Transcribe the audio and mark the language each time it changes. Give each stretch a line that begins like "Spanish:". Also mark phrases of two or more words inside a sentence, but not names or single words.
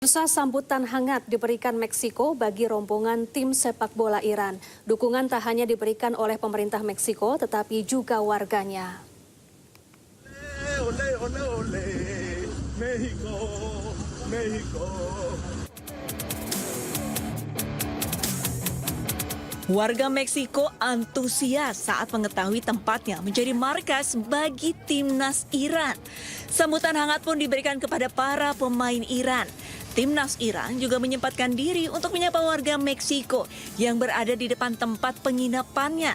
Indonesian: Pemirsa, sambutan hangat diberikan Meksiko bagi rombongan tim sepak bola Iran. Dukungan tak hanya diberikan oleh pemerintah Meksiko, tetapi juga warganya.
Spanish: Ole, ole, ole, México, México.
Indonesian: Warga Meksiko antusias saat mengetahui tempatnya menjadi markas bagi timnas Iran. Sambutan hangat pun diberikan kepada para pemain Iran. Timnas Iran juga menyempatkan diri untuk menyapa warga Meksiko yang berada di depan tempat penginapannya.